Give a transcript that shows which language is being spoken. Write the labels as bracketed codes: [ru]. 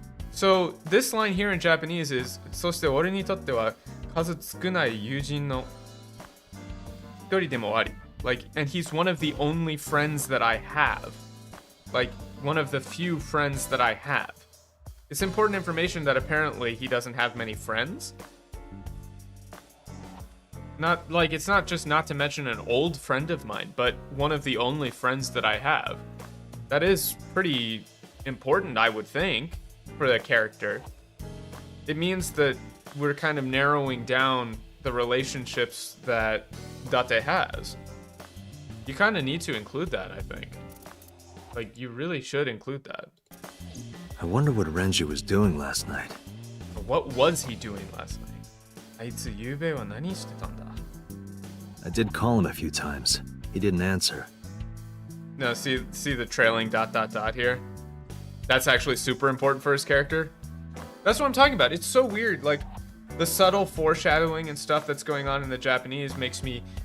[en] So this line here in Japanese is [ja] そして俺にとっては数少ない友人の一人でもあり. [en] Like, and he's one of the only friends that I have. Like, one of the few friends that I have. It's important information that apparently he doesn't have many friends. Not, like, it's not just not to mention an old friend of mine, but one of the only friends that I have. That is pretty important, I would think, for the character. It means that we're kind of narrowing down the relationships that Date has. You kind of need to include that, I think. Like, you really should include that. I wonder what Renji was doing last night. What was he doing last night? [ja] あいつゆうべは何してたんだ? [en] I did call him a few times. He didn't answer. No, see the trailing ... here? That's actually super important for his character. That's what I'm talking about. It's so weird. Like, the subtle foreshadowing and stuff that's going on in the Japanese makes me...